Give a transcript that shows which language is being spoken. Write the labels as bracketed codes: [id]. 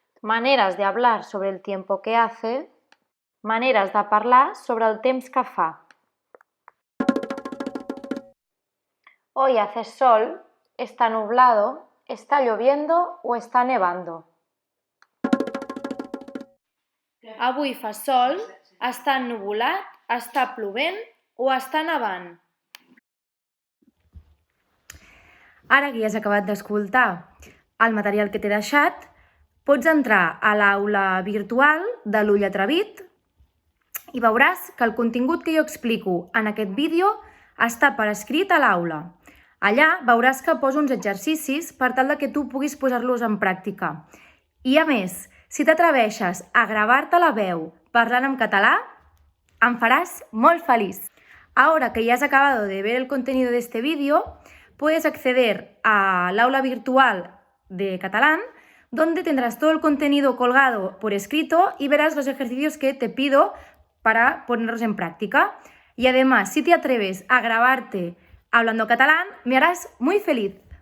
[ca] Maneres de hablar sobre el tiempo que hace. Maneres de parlar sobre el temps que fa. [es] Hoy hace sol, está nublado, está lloviendo o está nevando. [ca] Avui fa sol, està ennuvolat, està plovent o està nevant. Ara que ja has acabat d'escoltar el material que t'he deixat, pots entrar a l'aula virtual de l'Ull Atrevit i veuràs que el contingut que jo explico en aquest vídeo està per escrit a l'aula. Allà veuràs que poso uns exercicis per tal que tu puguis posar-los en pràctica. I a més, si t'atreveixes a gravar-te la veu parlant en català, em faràs molt feliç. [es] Ahora que ya has acabado de ver el contenido de este vídeo, puedes acceder a l'aula virtual de catalán, donde tendrás todo el contenido colgado por escrito y verás los ejercicios que te pido para ponerlos en práctica. Y además, si te atreves a grabarte hablando catalán, me harás muy feliz.